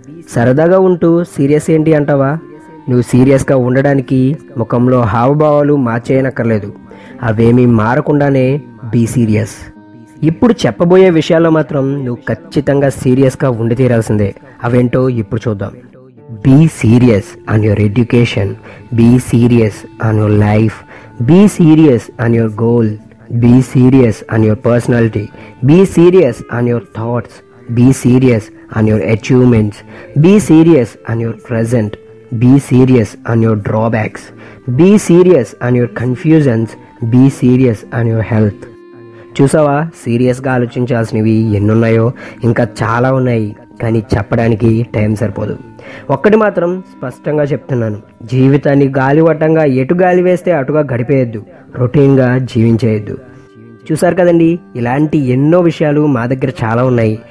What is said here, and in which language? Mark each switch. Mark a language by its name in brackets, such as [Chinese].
[Telugu] సరదాగా ఉంటూ సీరియస్ ఏంటి అంటావా? నువ్వు సీరియస్గా ఉండడానికి ముఖంలో హావభావాలు మార్చేయనక్కర్లేదు. అవేమీ మారకుండానే [English] Be serious. [Telugu] ఇప్పుడు చెప్పబోయే విషయాల్లో మాత్రం నువ్వు ఖచ్చితంగా సీరియస్గా ఉండి తీరాల్సిందే. అవేంటో ఇప్పుడు చూద్దాం. [English] Be serious on your education. Be serious on your life. Be serious on your goal. Be serious on your personality. Be serious on your thoughts. Be serious on your achievements. Be serious on your present. Be serious on your drawbacks. Be serious on your confusions. Be serious on your health. [Telugu] చూసావా, సీరియస్గా ఆలోచించాల్సినవి ఎన్నున్నాయో? ఇంకా చాలా ఉన్నాయి, కానీ చెప్పడానికి time సరిపోదు. ఒక్కటి మాత్రం స్పష్టంగా చెప్తున్నాను, జీవితాన్ని గాలివటంగా ఎటు గాలి వేస్తే అటుగా గడిపేయద్దు, రొటీన్గా జీవించేయద్దు. చూసారు కదండి, ఇలాంటి ఎన్నో విషయాలు మా దగ్గర చాలా ఉన్నాయి.